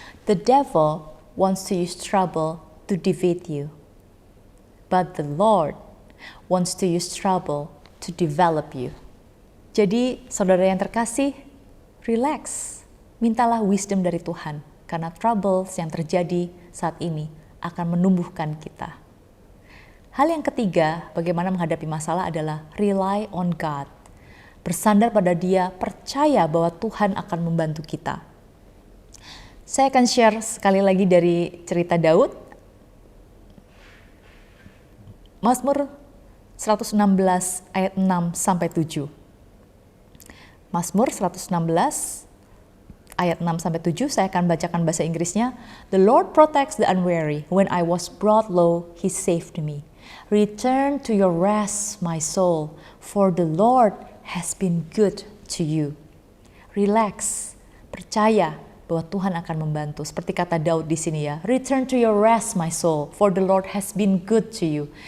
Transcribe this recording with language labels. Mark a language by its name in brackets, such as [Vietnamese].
[English] The devil wants to use trouble to defeat you. But the Lord wants to use trouble to develop you. [Indonesian] Jadi saudara yang terkasih, relax. Mintalah wisdom dari Tuhan. Karena troubles yang terjadi saat ini akan menumbuhkan kita. Hal yang ketiga, bagaimana menghadapi masalah adalah [English] rely on God. [Indonesian] Bersandar pada Dia, percaya bahwa Tuhan akan membantu kita. Saya akan share sekali lagi dari cerita Daud. Mazmur 116 ayat 6-7. Mazmur 116 ayat 6-7, saya akan bacakan bahasa Inggrisnya. [English] The Lord protects the unwary. When I was brought low, He saved me. Return to your rest, my soul, for the Lord has been good to you. [Indonesian] Relax, percaya bahwa Tuhan akan membantu. Seperti kata Daud di sini ya, [English] return to your rest my soul, for the Lord has been good to you.